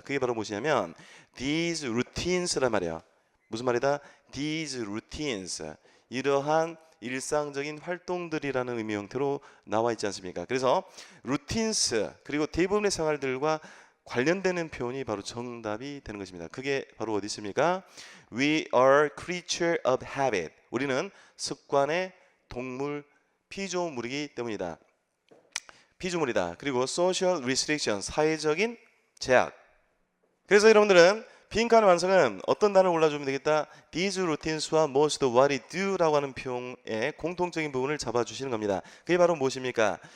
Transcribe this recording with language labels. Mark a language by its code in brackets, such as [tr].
[ko] 그게 바로 무엇이냐면 these routines란 말이에요. 무슨 말이다? these routines, 이러한 일상적인 활동들이라는 의미 형태로 나와 있지 않습니까? 그래서 routines 그리고 대부분의 생활들과 관련되는 표현이 바로 정답이 되는 것입니다. 그게 바로 어디 있습니까? [en] We are creature of habit. [ko] 우리는 습관의 동물, 피조물이기 때문이다. 피조물이다. 그리고 social restriction, 사회적인 제약. 그래서 여러분들은 빈칸 완성은 어떤 단어를 골라주면 되겠다? These routines와 [en] most of what we do [ko] 라고 하는 표현의 공통적인 부분을 잡아주시는 겁니다. 그게 바로 무엇입니까?